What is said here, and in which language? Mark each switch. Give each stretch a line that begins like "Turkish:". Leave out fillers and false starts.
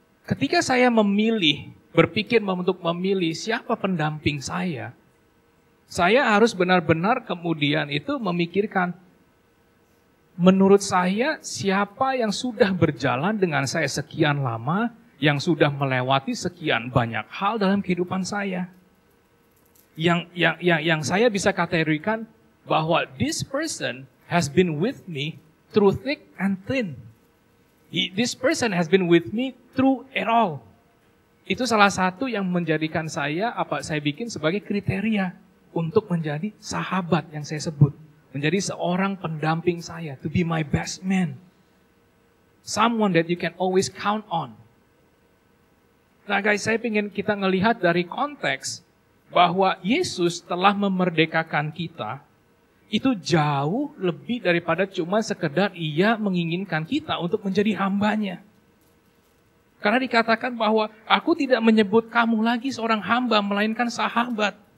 Indonesian: Ketika saya berpikir untuk memilih siapa pendamping saya harus benar-benar kemudian itu memikirkan, menurut saya siapa yang sudah berjalan dengan saya sekian lama, yang sudah melewati sekian banyak hal dalam kehidupan saya. Yang saya bisa kategorikan bahwa
English: this person has been with me through thick and thin. This person has been with me through it all.
Indonesian: Itu salah satu yang menjadikan saya bikin sebagai kriteria untuk menjadi sahabat yang saya sebut. Menjadi seorang pendamping saya,
English: to be my best man. Someone that you can always count on.
Indonesian: Nah guys, saya ingin kita ngelihat dari konteks bahwa Yesus telah memerdekakan kita, itu jauh lebih daripada cuma sekedar ia menginginkan kita untuk menjadi hambanya. Karena dikatakan bahwa aku tidak menyebut kamu lagi seorang hamba, melainkan sahabat.